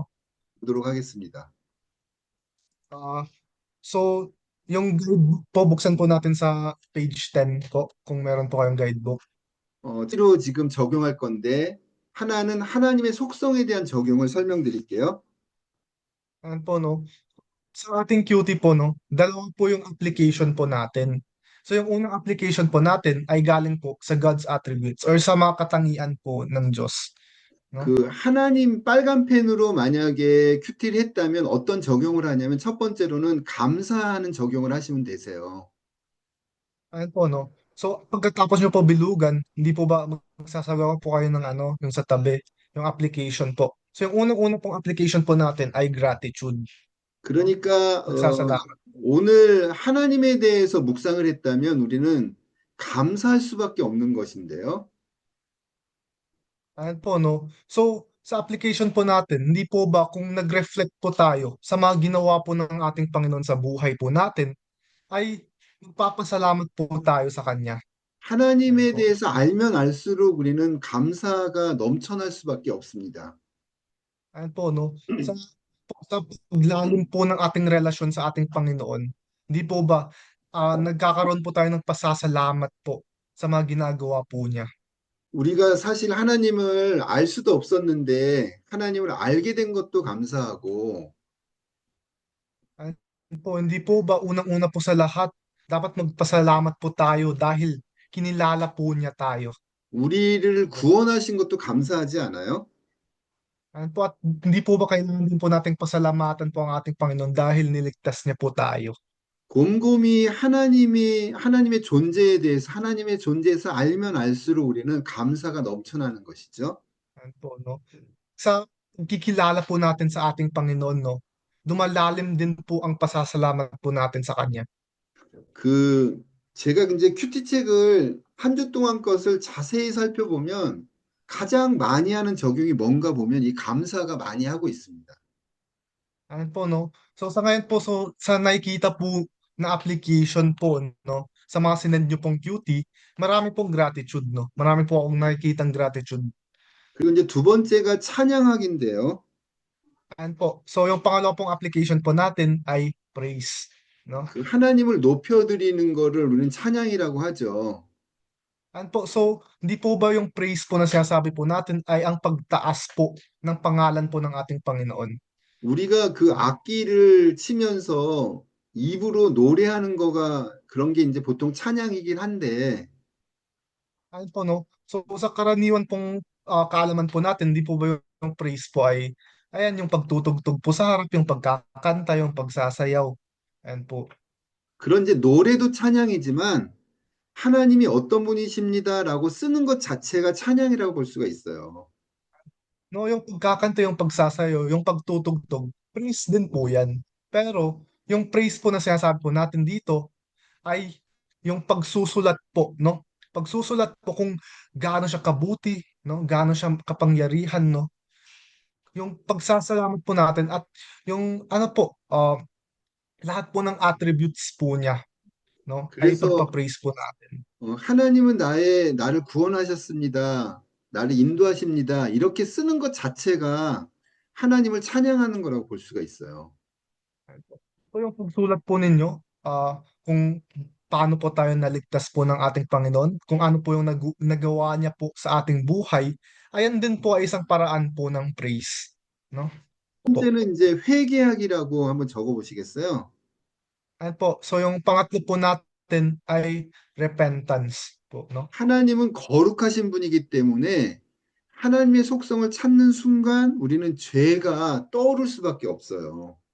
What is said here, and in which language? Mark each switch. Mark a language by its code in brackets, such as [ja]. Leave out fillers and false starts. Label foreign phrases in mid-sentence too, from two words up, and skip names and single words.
[ko] 보도록 하겠습니다. [tl] Ah, so, yung guidebook po, buksan po natin sa page 10 po, kung meron po kayong guidebook. [ko] 로 지금 적용할 건데, 하나는 하나님의 속성에 대한 적용을 설명드릴게요. [tl] Ayan po, no? Sa ating QT po, no, dalawa po yung application po natin. So, yung unang application po natin ay galing po sa [en] God's attributes [tl] or sa mga katangian po ng Diyos. No? [ko] 그 하나님 빨간 펜으로 만약에 큐티를 했다면 어떤 적용을 하냐면 첫 번째로는 감사하는 적용을 하시면 되세요. [tl] Ayun po, no? So, pagkatapos nyo po bilugan, hindi po ba magsasagawa po kayo ng yung sa tabi, yung application po. So, yung unang-una pong application po natin ay gratitude, no? [ko] 그러니까 [tl] Pagsasalamat. [ko] 오늘 하나님에 대해서 묵상을 했다면 우리는 감사할 수밖에 없는 것인데요. [tl] Ayun po, no? So, sa application po natin, hindi po ba kung nag-reflect po tayo sa mga ginawa po ng ating Panginoon sa buhay po natin, ay magpapasalamat po tayo sa Kanya. Ayun [ko] 하나님에 [tl] po. [ko] 대해서 알면 알수록 우리는 감사가 넘쳐날 수밖에 없습니다. [tl] Ayun po, no? Sa paglalim po ng ating relasyon sa ating Panginoon, hindi po ba nagkakaroon po tayo ng pasasalamat po sa mga ginagawa po niya? [ko] 우리가 사실 하나님을 알 수도 없었는데 하나님을 알게 된 것도 감사하고 [tl] Ayun po, hindi po ba unang-una po sa lahat, dapat magpasalamat po tayo dahil kinilala po niya tayo. [ko] 우리를 [tl] Po. [ko] 구원하신 것도 감사하지 않아요? [tl] Ayun po, at hindi po ba kailangan din po nating pasalamatan po ang ating Panginoon dahil niligtas niya po tayo? [ko] 곰곰이 하나님의 존재에 대해서 하나님의 존재에서 알면 알수록 우리는 감사가 넘쳐나는 것이죠. [tl] Ayun po, no? Sa pagkikilala po natin sa ating Panginoon, no? Lumalalim din po ang pasasalamat po natin sa Kanya. [ko] 그 제가 이제 큐티 책을 한 주 동안 것을 자세히 살펴보면 가장 많이 하는 적용이 뭔가 보면 이 감사가 많이 하고 있습니다. [tl] Ayun po, no? So, sa ngayon po, so, sa nakikita po na application po, no? Sa mga sinend nyo pong QT, marami pong gratitude, no? Marami po akong nakikitang gratitude. [ko] 그리고 이제 두 번째가 찬양하기인데요. [tl] Ayun po. So, yung pangalawa pong application po natin ay praise, no? [ko] 그 하나님을 높여드리는 거를 우리는 찬양이라고 하죠. [tl] Ayun po. So, hindi po ba yung praise po na sinasabi po natin ay ang pagtaas po ng pangalan po ng ating Panginoon? [ko] 우리가 그 [tl] No? [ko] 악기를 치면서 입으로 노래하는 거가 그런 게 이제 보통 찬양이긴 한데 [tl] Ayun po, no? So, sa karaniwan pong kaalaman po natin, di po ba yung praise po ay, ayan, yung pagtutugtog po sa harap, yung pagkakanta, yung pagsasayaw. Ayan po. [ko] 그런 이제 노래도 찬양이지만 하나님이 어떤 분이십니다라고 쓰는 것 자체가 찬양이라고 볼 수가 있어요. [tl] No, yung pagkakanta, yung pagsasayaw, yung pagtutugtog, praise din po yan. Pero, yung praise po na sinasabi po natin dito ay yung pagsusulat po, no? Pagsusulat po kung gaano siya kabuti, no? Gaano siya kapangyarihan, no? Yung pagsasalamat po natin at yung ano po, lahat po ng attributes po niya, no? Ay [ko] 그래서 [tl] pagpa-praise po natin. [ko] 하나님은 나를 구원하셨습니다. 나를 인도하십니다. 이렇게 쓰는 것 자체가 하나님을 찬양하는 거라고 볼 수가 있어요. [tl] So yung pagsulat po ninyo, kung paano po tayo naligtas po ng ating Panginoon, kung ano po yung nagawa niya po sa ating buhay, ayan din po ay isang paraan po ng praise, no? Po. [ko] 번째는 이제 회개하기라고 한번 적어 보시겠어요? [tl] Ayan po. So yung pangatlo po natin ay repentance po, no? [ko] 하나님은 거룩하신 분이기 때문에 하나님의 속성을 찾는 순간 우리는 죄가 떠오를 수밖에 없어요.